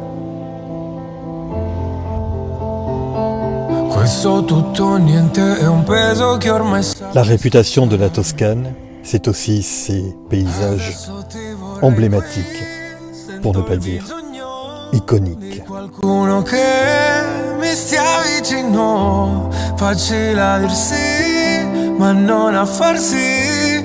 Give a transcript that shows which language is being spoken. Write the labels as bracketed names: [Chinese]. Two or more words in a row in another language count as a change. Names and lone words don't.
[Italian] Questo tutto niente è un peso che ormai [French] La réputation de la Toscane, c'est aussi ses paysages emblématiques, pour ne pas dire iconiques. [Italian] Qualcuno che mi stia vicino, facile a dir sì, ma non a far sì.